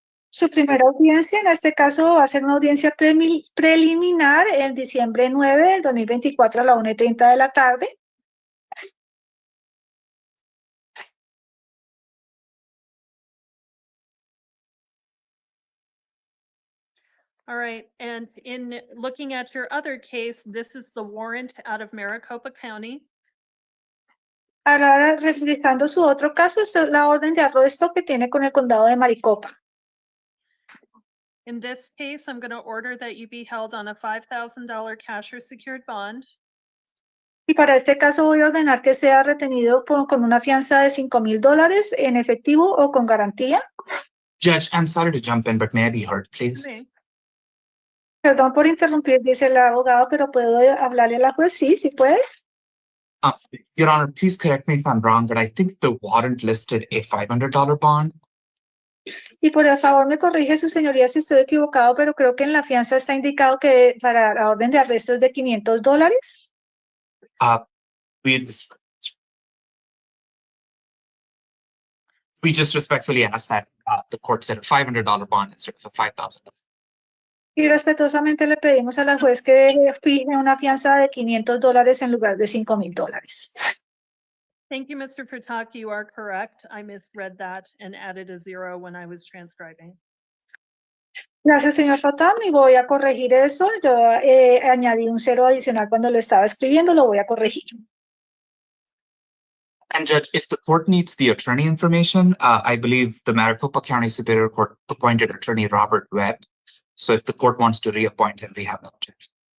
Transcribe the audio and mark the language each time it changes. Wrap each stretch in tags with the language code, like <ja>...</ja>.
<es>Su primera audiencia, en este caso, va a ser una audiencia preliminar en diciembre 9 del 2024 a la 1:30 de la tarde.</es> <en>All right, and in looking at your other case, this is the warrant out of Maricopa County.</en> <es>Ahora, revisando su otro caso, esta es la orden de arresto que tiene con el condado de Maricopa.</es> <en>In this case, I'm going to order that you be held on a $5,000 cash or secured bond.</en> <es>Y para este caso voy a ordenar que sea retenido con una fianza de $5,000 en efectivo o con garantía.</es> <en>Judge, I'm sorry to jump in, but may I be heard, please? Okay.</en> <es>Perdón por interrumpir, dice el abogado, pero ¿puedo hablarle a la juez? Sí puede.</es> <en>Your Honor, please correct me if I'm wrong, but I think the warrant listed a $500 bond.</en> <es>Y por favor me corrige su señoría si estoy equivocado, pero creo que en la fianza está indicado que para la orden de arresto es de $500.</es> <en>We just respectfully ask that the court set a $500 bond instead of a $5,000.</en> <es>Y respetuosamente le pedimos a la juez que fije una fianza de $500 en lugar de $5,000.</es> <en>Thank you, Mr. Fatak. You are correct. I misread that and added a 0 when I was transcribing.</en> <es>Gracias, señor Fatán, y voy a corregir eso. Yo añadí un 0 adicional cuando lo estaba escribiendo, lo voy a corregir.</es> <en>And Judge, if the court needs the attorney information, I believe the Maricopa County Superior Court appointed attorney Robert Webb. So if the court wants to reappoint him, we have no objection.</en>